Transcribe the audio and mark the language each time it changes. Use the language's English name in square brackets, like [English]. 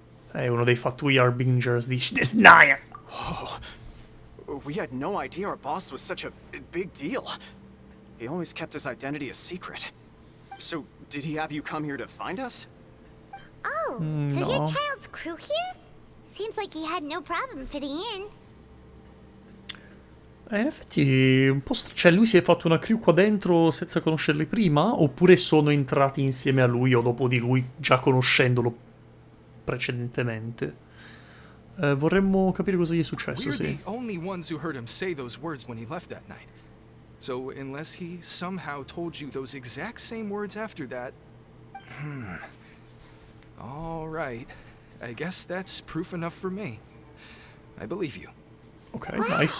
[Italian] È uno dei fatui Harbingers di Snaya. [English] Oh, we had no idea our boss was such a big deal. He always kept his identity a secret. So, did he have you come here to find us? Oh, so your child's crew here? Seems like he had no problem fitting in. [Italian] In effetti un po' cioè lui si è fatto una crew qua dentro senza conoscerli prima? Oppure sono entrati insieme a lui o dopo di lui già conoscendolo precedentemente? Vorremmo capire cosa gli è successo, [English] We're [Italian] sì. [English] the only ones who heard him say those words when he left that night. So unless he somehow told you those exact same words after that... All right. I guess that's proof enough for me. I believe you. Ok, nice.